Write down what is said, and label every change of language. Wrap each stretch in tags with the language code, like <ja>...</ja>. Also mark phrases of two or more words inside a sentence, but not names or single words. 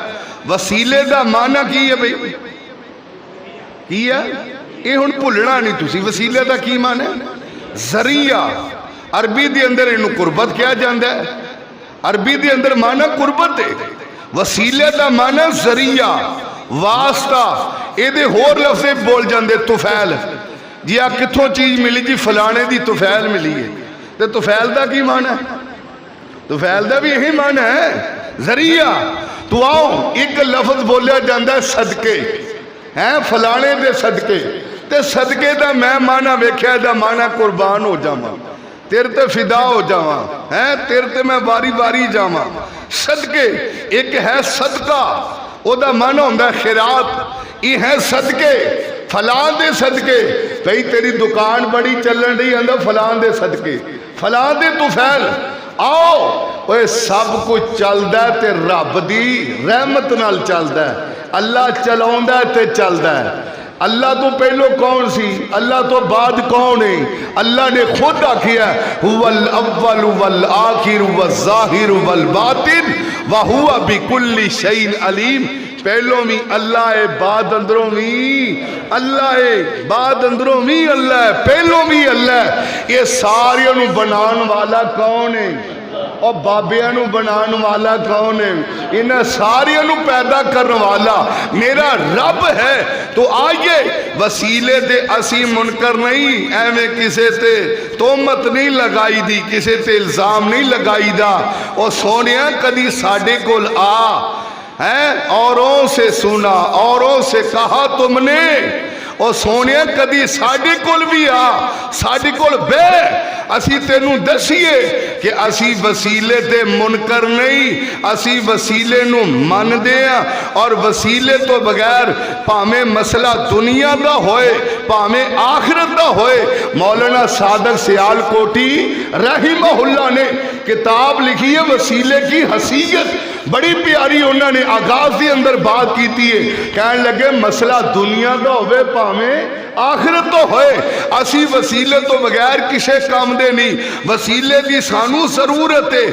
<pa>وسیلے دا معنی کی ہے بھئی؟ کی ہے؟ یہ ہن بھولنا نہیں تسی. وسیلے دا کی معنی ہے؟ ذریعہ. عربی دے اندر انو قربت کیا جاندا ہے، عربی دے اندر معنی قربت ہے. وسیلے دا معنی ذریعہ، واسطہ. یہ دے ہور لفظے بول جاندے طفیل. جی آپ کتھوں چیز ملی؟ جی فلانے دی طفیل ملی ہے. تو طفیل دا کی معنی ہے؟ طفیل دا بھی یہی معنی ہے، ذریعہ. تو آؤ ایک لفظ بولیا جاندہ ہے صدقے، ہیں فلانے دے صدقے. تے صدقے دا میں معنی ویکھیا دا معنی قربان ہو جاواں، تیرے تے فدا ہو جاواں، ہیں تیرے تے میں باری باری جاواں. صدقے ایک ہے صدقہ، او دا معنی ہوندا ہے خیرات. یہ ہے صدقے، فلان دے صدقے. بھئی تیری دکان بڑی چلن رہی اندر فلان دے صدقے، فلان دے طفیل. آؤ اوہ سب کچھ چلدا ہے تے رب دی رحمت نال چلدا ہے. اللہ چلاوندا ہے تے چلدا ہے. اللہ تو پہلو کون سی؟ اللہ تو بعد کون ہے؟ اللہ نے خود آکھیا</pa> <ar>هو الاول والآخر والظاہر والباطن وهو بكل شيء علیم.</ar> <pa>پہلو بھی اللہ ہے، بعد اندروں بھی اللہ ہے، بعد اندروں بھی اللہ ہے، پہلو بھی اللہ ہے. یہ سارے نو بنان والا کون ہے؟ اور بابیاں نو بنان والا کون ہے؟ انہیں ساریاں نو پیدا کرنے والا میرا رب ہے. تو آئیے وسیلے دے اسی منکر نہیں، ایویں کسے تے تہمت نہیں لگائی دی، کسے تے الزام نہیں لگائی دا. اور سونیا کدی ساڈے کول آ ہیں</pa> <ur>اوروں سے سنا اوروں سے کہا تم نے</ur> <pa>او سونے کدی ساڈے کول بھی آ ساڈے کول بے اسی تینوں دسیے کہ اسی وسیلے تے منکر نہیں اسی وسیلے نو من دے اور وسیلے تو بغیر پاویں مسئلہ دنیا دا ہوئے پاویں آخرت دا ہوئے مولانا صادق سیال کوٹی</pa> <ar>رحمہ اللہ</ar> <pa>نے کتاب لکھی ہے وسیلے کی حیثیت بڑی پیاری انہوں نے آغاز دی اندر بات کیتی ہے کہنے لگے مسئلہ دنیا دا ہوئے پاویں آخرت تو ہوئے اسی وسیلے تو بغیر کسے کام دے نہیں وسیلے دی سانو ضرورت ہے</pa>